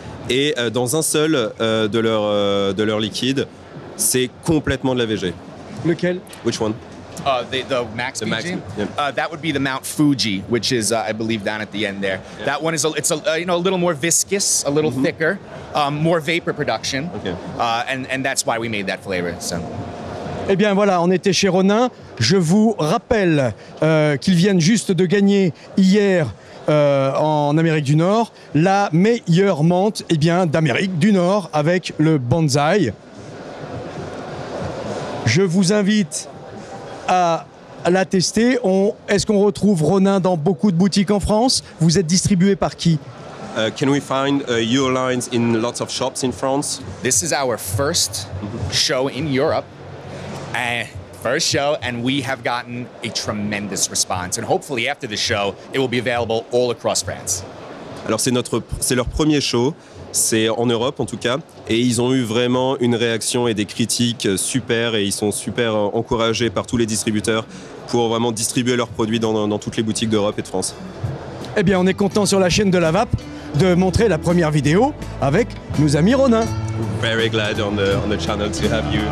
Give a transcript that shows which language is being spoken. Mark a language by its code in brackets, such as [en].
[fr] Et dans un seul de leur liquide, c'est complètement de la VG. Lequel? [en] Which one? The max VG? Max, yeah. That would be the Mount Fuji, which is, I believe, down at the end there. Yeah. That one is a little more viscous, a little thicker, more vapor production, and that's why we made that flavor. So. [fr] Eh bien voilà, on était chez Ronin. Je vous rappelle qu'ils viennent juste de gagner hier en Amérique du Nord la meilleure menthe d'Amérique du Nord avec le Banzai. Je vous invite à la tester. Est-ce qu'on retrouve Ronin dans beaucoup de boutiques en France? Vous êtes distribué par qui? [en] Can we find your lines in lots of shops in France? This is our first show in Europe, and we have gotten a tremendous response. And hopefully after the show, it will be available all across France. [fr] Alors c'est leur premier show. C'est en Europe en tout cas, et ils ont eu vraiment une réaction et des critiques super, et ils sont super encouragés par tous les distributeurs pour vraiment distribuer leurs produits dans toutes les boutiques d'Europe et de France. Eh bien, on est content sur la chaîne de la vape de montrer la première vidéo avec nos amis Ronin. [en] Very glad on the channel to have you.